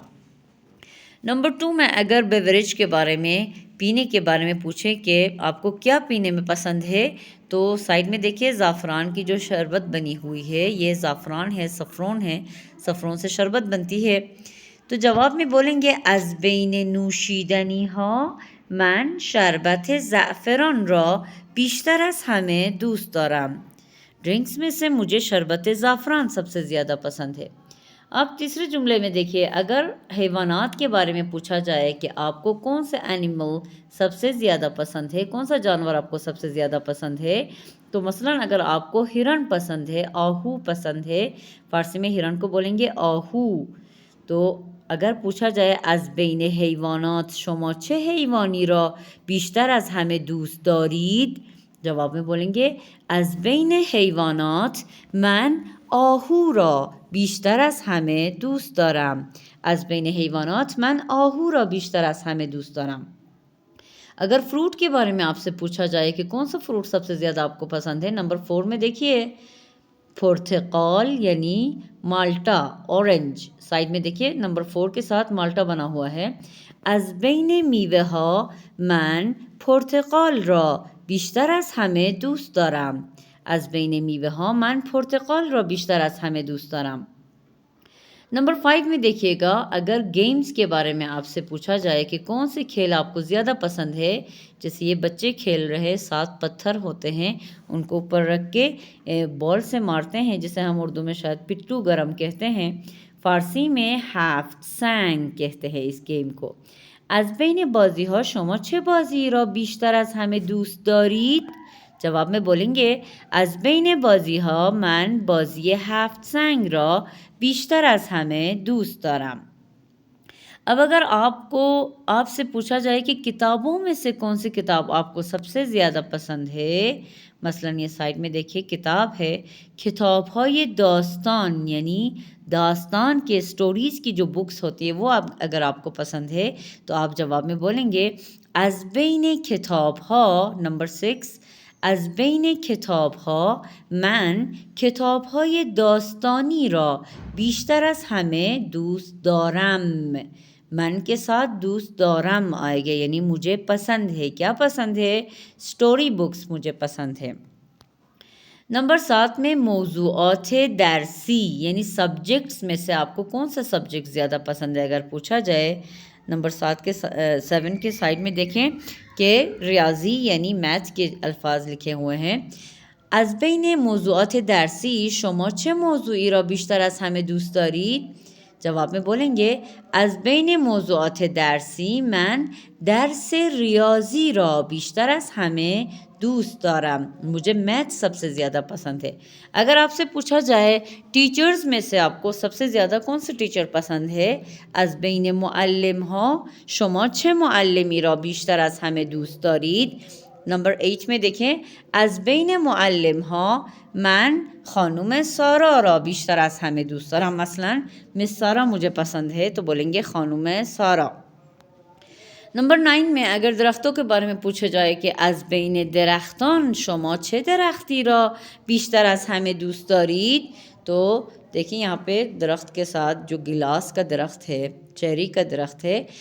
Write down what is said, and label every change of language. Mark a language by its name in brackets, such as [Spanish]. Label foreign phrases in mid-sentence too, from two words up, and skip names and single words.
[Urdu] نمبر 2 میں اگر بیوریج کے بارے میں، پینے کے بارے میں پوچھیں کہ آپ کو کیا پینے میں پسند ہے، تو سائڈ میں دیکھیے زعفران کی جو شربت بنی ہوئی ہے، یہ زعفران ہے، سفرون ہے، سفرون سے شربت بنتی ہے. تو جواب میں بولیں گے [Persian] از بین نوشیدنی ها من شربت زعفران را بیشتر از همه دوست دارم. [Urdu] ڈرنکس میں سے مجھے شربت زعفران سب سے زیادہ پسند ہے. اب تیسرے جملے میں دیکھیے اگر حیوانات کے بارے میں پوچھا جائے کہ آپ کو کون سے اینیمل سب سے زیادہ پسند ہے، کون سا جانور آپ کو سب سے زیادہ پسند ہے، تو مثلا اگر آپ کو ہرن پسند ہے، آہو پسند ہے، فارسی میں ہرن کو بولیں گے آہو. تو اگر پوچھا جائے [Persian] از بین حیوانات شما چه حیوانی را بیشتر از همه دوست دارید، [Urdu] جواب میں بولیں گے [Persian] از بین حیوانات من آهو را بیشتر از همه دوست دارم. از بین حیوانات من آهو را بیشتر از همه دوست دارم. [Urdu] اگر فروٹ کے بارے میں آپ سے پوچھا جائے کہ کون سا فروٹ سب سے زیادہ آپ کو پسند ہے، نمبر 4 میں دیکھیے پرتقال یعنی مالٹا، اورنج. سائڈ میں دیکھیے نمبر 4 کے ساتھ مالٹا بنا ہوا ہے. [Persian] از بین میوه ها من پرتقال را بیشتر از همه دوست دارم. از بین میوه ها من پرتقال را بیشتر از همه دوست دارم. [Urdu] نمبر 5 میں دیکھیے گا اگر گیمز کے بارے میں آپ سے پوچھا جائے کہ کون سے کھیل آپ کو زیادہ پسند ہے، جیسے یہ بچے کھیل رہے 7 پتھر ہوتے ہیں ان کو اوپر رکھ کے بال سے مارتے ہیں، جسے ہم اردو میں شاید پٹو گرم کہتے ہیں، فارسی میں [Persian] ہفت سنگ [Urdu] کہتے ہیں اس گیم کو. [Persian] از بین بازی ها شما چه بازی را بیشتر از همه دوست دارید؟ [Urdu] جواب میں بولیں گے [Persian] از بین بازی ها من بازی 7 سنگ را بیشتر از همه دوست دارم. [Urdu] اب اگر آپ سے پوچھا جائے کہ کتابوں میں سے کون سی کتاب آپ کو سب سے زیادہ پسند ہے، مثلاً یہ سائڈ میں دیکھیے کتاب ہے [Persian] کتاب‌های داستان، [Urdu] یعنی داستان کے سٹوریز کی جو بکس ہوتی ہے وہ اگر آپ کو پسند ہے تو آپ جواب میں بولیں گے [Persian] از بین کتاب‌ها نمبر 6 از بین کتاب‌ها من کتاب‌های داستانی را بیشتر از همه دوست دارم. [Urdu] من کے ساتھ [Persian] دوست دارم [Urdu] آئے گا، یعنی مجھے پسند ہے. کیا پسند ہے؟ سٹوری بکس مجھے پسند ہے. نمبر 7 میں [Persian] موضوعات درسی [Urdu] یعنی سبجیکٹس میں سے آپ کو کون سا سبجیکٹ زیادہ پسند ہے اگر پوچھا جائے. نمبر 7 کے سائڈ میں دیکھیں کہ ریاضی یعنی میتھس کے الفاظ لکھے ہوئے ہیں. [Persian] از بین موضوعات درسی شما چه موضوعی را بیشتر از همه دوست دارید؟ [Urdu] جواب میں بولیں گے [Persian] از بین موضوعات درسی من درس ریاضی را بیشتر از همه دوست دارم. [Urdu] مجھے میتھ سب سے زیادہ پسند ہے. اگر آپ سے پوچھا جائے ٹیچرز میں سے آپ کو سب سے زیادہ کون سے ٹیچر پسند ہے؟ [Persian] از بین معلم ها شما چه معلمی را بیشتر از همه دوست دارید؟ [Urdu] نمبر 8 میں دیکھیں [Persian] از بین معلم ها من خانم سارا را بیشتر از همه دوست دارم. [Urdu] مثلا مس سارا مجھے پسند ہے تو بولیں گے خانم سارا. نمبر 9 میں اگر درختوں کے بارے میں پوچھا جائے کہ [Persian] از بین درختان شما چه درختی را بیشتر از همه دوست دارید، [Urdu] تو دیکھیں یہاں پہ درخت کے ساتھ جو گلاس کا درخت ہے، چیری کا درخت ہے.